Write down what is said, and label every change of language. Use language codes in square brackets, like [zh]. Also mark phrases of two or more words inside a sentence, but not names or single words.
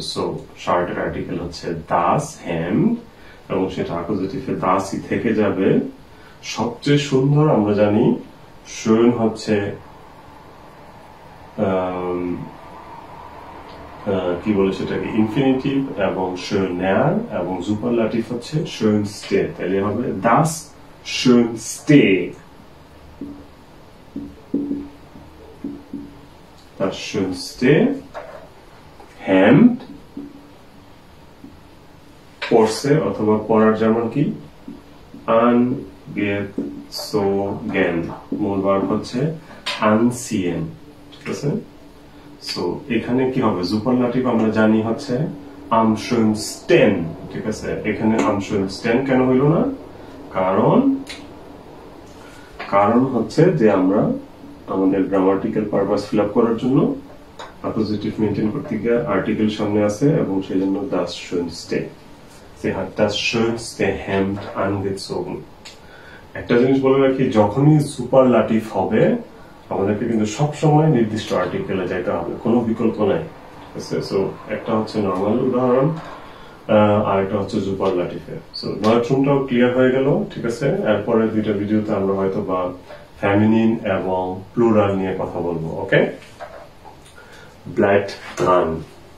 [bn] সো শার্টের আর্টিকেল হচ্ছে [de] das Hand, [bn] এবং সেটা অ্যাকুজিটিভে দাসই থেকে যাবে। সবচেয়ে সুন্দর আমরা জানি schön হচ্ছে কি বলে সেটাকে ইনফিনিটিভ, এবং schöner এবং সুপারলাটিভ হচ্ছে schönste, তাহলে হবে [de] das schönste, das schönste Hemd [bn] পরছে, অথবা পরার যেমন কি angezogen, মূল ভার্ব হচ্ছে anziehen, ঠিক আছে। সো এখানে কি হবে? সুপারলাটিভ আমরা জানি হচ্ছে [de] am schönsten, [bn] ঠিক আছে। এখানে [de] am schönsten [bn] কেন হইল না? কারণ হচ্ছে যে আমরা আমাদের [en] grammatical purpose fill up [bn] করার জন্য অ্যাকুজিটিভ মেইনটেইন করতে গিয়ে আর্টিকেল সামনে আছে, এবং সেই জন্য [de] das schönste, sie hat das schönste Hemd angezogen। [bn] একটা জিনিস বলে রাখি, যখনই সুপারলাটিভ হবে আমাদেরকে কিন্তু সবসময় নির্দিষ্ট আর্টিকেলে যাইতে হবে, কোনো বিকল্প নাই, ঠিক আছে। সো একটা হচ্ছে নরমাল উদাহরণ, আর একটা হচ্ছে সুপারলাটিভে। সো নয়ট্রুমটাও ক্লিয়ার হয়ে গেল, ঠিক আছে। এরপরে দুইটা ভিডিওতে আমরা হয়তো বা ফেমিনিন এবং প্লুরাল নিয়ে কথা বলবো, ওকে। [de] bleibt dran।